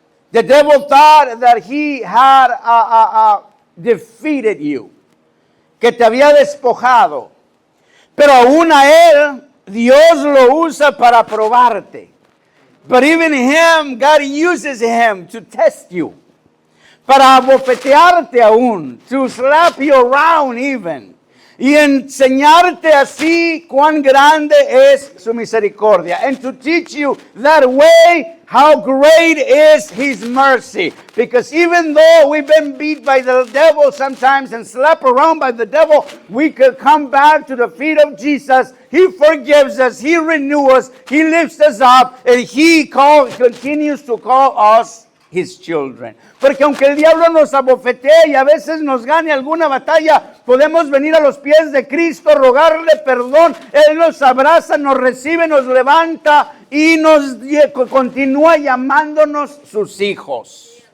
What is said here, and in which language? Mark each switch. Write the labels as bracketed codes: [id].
[en] The devil thought that he had defeated you, [es] que te había despojado. Pero aún a él, Dios lo usa para probarte. [en] But even him, God uses him to test you. [es] Para abofetearte aún, [en] to slap you around even. [es] Y enseñarte así cuán grande es su misericordia. [en] And to teach you that way how great is His mercy. Because even though we've been beat by the devil sometimes and slapped around by the devil, we could come back to the feet of Jesus. He forgives us. He renews us. He lifts us up. And He continues to call us His children. [es] Porque aunque el diablo nos abofetee y a veces nos gane alguna batalla, podemos venir a los pies de Cristo, rogarle perdón. Él nos abraza, nos recibe, nos levanta y nos continúa llamándonos sus hijos.